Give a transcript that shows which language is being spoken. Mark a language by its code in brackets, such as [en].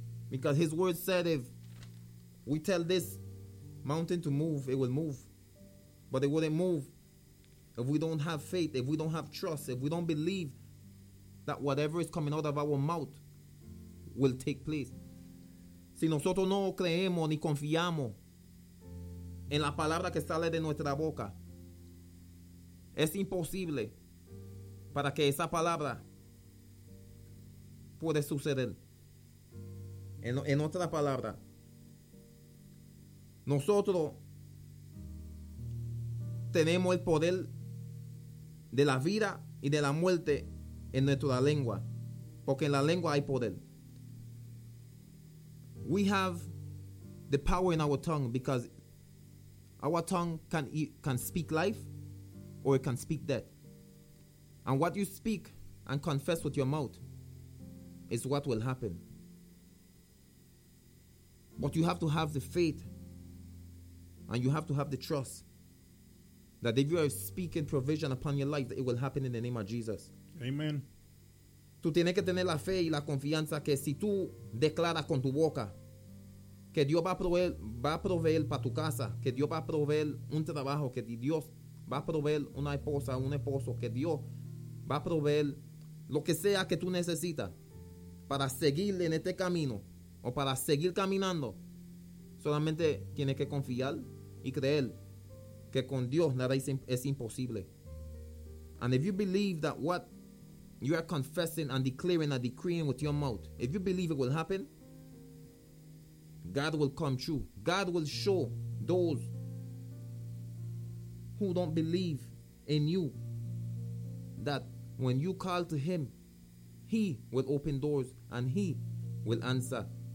[en] Because his word said, if we tell this mountain to move, it will move. But it wouldn't move if we don't have faith, if we don't have trust, if we don't believe that whatever is coming out of our mouth will take place. [es] Si nosotros no creemos ni confiamos en la palabra que sale de nuestra boca, es imposible para que esa palabra pueda suceder. En otra palabra, nosotros tenemos el poder de la vida y de la muerte en nuestra lengua, porque en la lengua hay poder. [en] We have the power in our tongue because our tongue can speak life or it can speak death. And what you speak and confess with your mouth is what will happen. But you have to have the faith and you have to have the trust that if you are speaking provision upon your life, that it will happen in the name of Jesus. Amen. [es] Tú tienes que tener la fe y la confianza que si tú declaras con tu boca que Dios va a proveer para tu casa, que Dios va a proveer un trabajo, que Dios va a proveer una esposa, un esposo, que Dios va a proveer lo que sea que tú necesitas para seguir en este camino o para seguir caminando. Solamente tienes que confiar y creer que con Dios nada es imposible. [en] And if you believe that what you are confessing and declaring and decreeing with your mouth, if you believe it will happen, God will come true. God will show those who don't believe in you that when you call to him, he will open doors and he will answer.